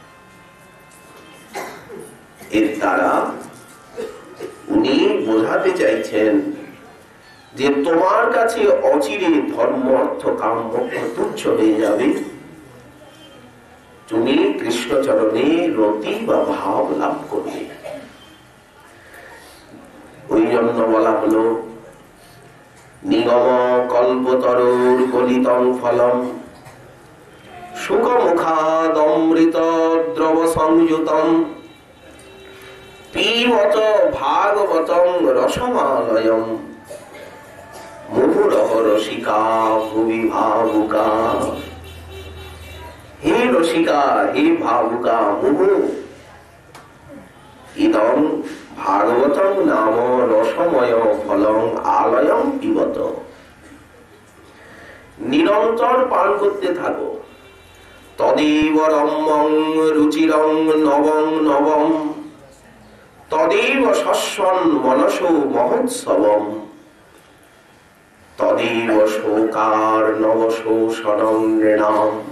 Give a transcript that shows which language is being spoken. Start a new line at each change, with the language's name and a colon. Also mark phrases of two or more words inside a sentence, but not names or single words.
Bangla: এর দ্বারা উনি বোঝাতে চাইছেন যে তোমার কাছে অচিরে ধর্ম, অর্থ, কাম, মোক্ষ তুচ্ছ হয়ে যাবে। তুমি কৃষ্ণচরণে রতি বা ভাব লাভ করবে। ওই জন্য বলা হলো,
Sanskrit: নিগম কল্পতরুর গলিতং ফলম সুখ মুখাদমৃত দ্রব সংযুতম পিবত ভাগবতং রসমালয়ম মুহুরহ রসিকা ভুবি ভাবুকা। হে রসিকা, হে ভাবুকা, মুহু ইদং ভাগবতং নাম রসময় ফলং আলয়ং পিবত।
Bangla: নিরন্তর পান করতে থাকো।
Sanskrit: তদেব রম্যং রুচিরং নবং নবম তদেব শস্বন মনসো মহোৎসবম তদেব শোকার নবশোষণং নৃণাম।